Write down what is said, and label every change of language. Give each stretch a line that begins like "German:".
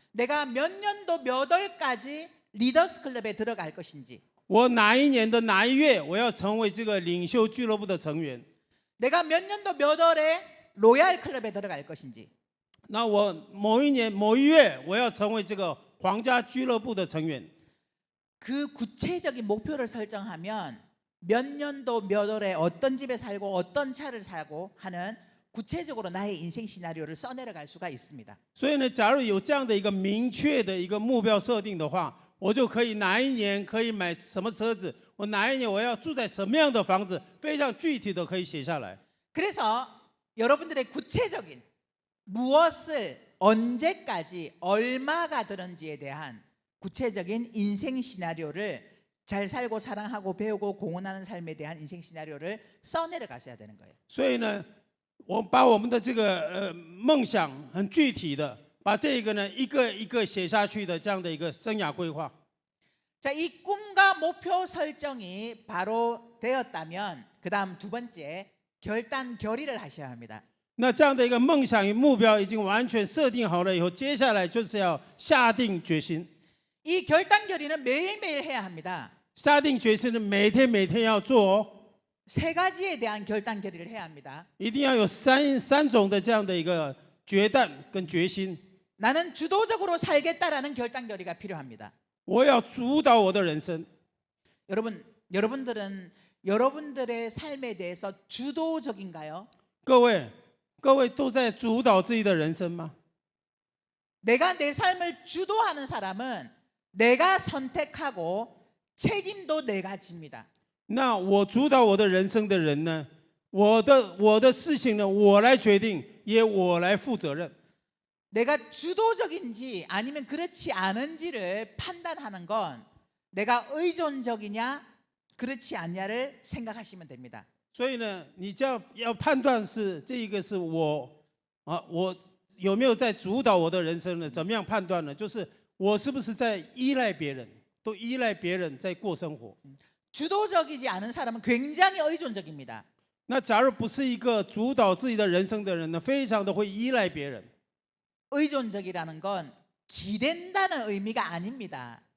Korean: 내가 몇 년도 몇 월까지 리더스 클럽에 들어갈 것인지,
Chinese: 我哪一年的哪一月我要成为这个领袖俱乐部的成员？
Korean: 내가 몇 년도 몇 월에 로얄 클럽에 들어갈 것인지,
Chinese: 那我某一年某一月我要成为这个皇家俱乐部的成员。
Korean: 그 구체적인 목표를 설정하면 몇 년도 몇 월에 어떤 집에 살고 어떤 차를 사고 하는 구체적으로 나의 인생 시나리오를 써내려갈 수가 있습니다.
Chinese: 所以呢，假如有这样的一个明确的一个目标设定的话，我就可以哪一年可以买什么车子，我哪一年我要住在什么样的房子，非常具体的可以写下来。
Korean: 그래서 여러분들의 구체적인 무엇을 언제까지 얼마가 드는지에 대한 구체적인 인생 시나리오를 잘 살고 사랑하고 배우고 공헌하는 삶에 대한 인생 시나리오를 써내려 가셔야 되는 거예요.
Chinese: 所以呢，我把我们的这个梦想很具体的，把这个呢一个一个写下去的这样的一个生涯规划。
Korean: 자, 이 꿈과 목표 설정이 바로 되었다면 그다음 두 번째 결단 결의를 하셔야 합니다.
Chinese: 那这样的一个梦想与目标已经完全设定好了以后，接下来就是要下定决心。
Korean: 이 결단 결의는 매일매일 해야 합니다.
Chinese: 下定决心呢，每天每天要做哦，
Korean: 세 가지에 대한 결단 결의를 해야 합니다.
Chinese: 一定要有三种的这样的一个决断跟决心。
Korean: 나는 주도적으로 살겠다라는 결단 결의가 필요합니다.
Chinese: 我要主导我的人生。
Korean: 여러분들은 여러분들의 삶에 대해서 주도적인가요?
Chinese: 各位都在主导自己的人生吗？
Korean: 내가 내 삶을 주도하는 사람은 내가 선택하고 책임도 내가 집니다.
Chinese: 那我主导我的人生的人呢？我的事情呢，我来决定，也我来负责任。
Korean: 내가 주도적인지 아니면 그렇지 않은지를 판단하는 건 내가 의존적이냐 그렇지 않냐를 생각하시면 됩니다.
Chinese: 所以呢，你要判断是这一个是我有没有在主导我的人生呢？怎么样判断呢？就是我是不是在依赖别人，都依赖别人在过生活。
Korean: 주도적이지 않은 사람은 굉장히 의존적입니다.
Chinese: 那假如不是一个主导自己的人生的人呢，非常的会依赖别人。
Korean: 의존적이라는 건 기댄다는 의미가 아닙니다.